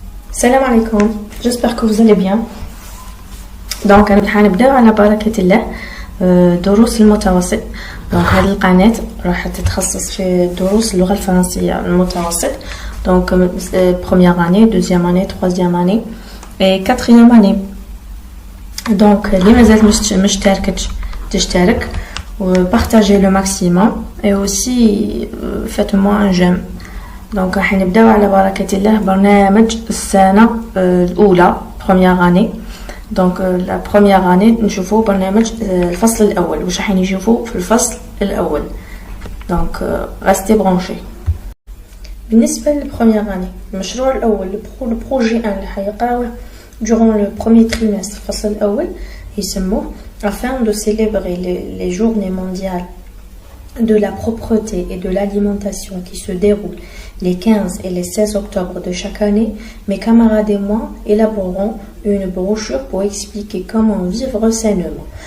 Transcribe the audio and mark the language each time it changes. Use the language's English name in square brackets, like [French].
[French] Salam alaikum, j'espère que vous allez bien. [Arabic] Donc حنبداو على بركة الله دروس المتوسط. دونك هذه القناة راح تتخصص في دروس اللغة الفرنسية المتوسط. [French] دونك première année, deuxième année, troisième année et quatrième année. [Arabic] Donc اللي مازالت مشتركتش تشترك وبارتاجي لو ماكسيموم [French] et aussi faites-moi un j'aime. [Arabic] دونك راح نبداو على بركة الله برنامج السنة الأولى [French] première année. [Arabic] دونك لا [French] première année [Arabic] نشوفوا برنامج الفصل الأول واش راح نشوفوا في الفصل الأول. [French] دونك restez branchés. [Arabic] بالنسبة للبروميير اني المشروع الأول البروجي ان اللي حيقراوه [French] durant le premier trimestre [Arabic] الفصل الأول يسموه [French] afin de célébrer les journées mondiales de la propreté et de l'alimentation qui se déroulent les 15 et les 16 octobre de chaque année, mes camarades et moi élaborerons une brochure pour expliquer comment vivre sainement.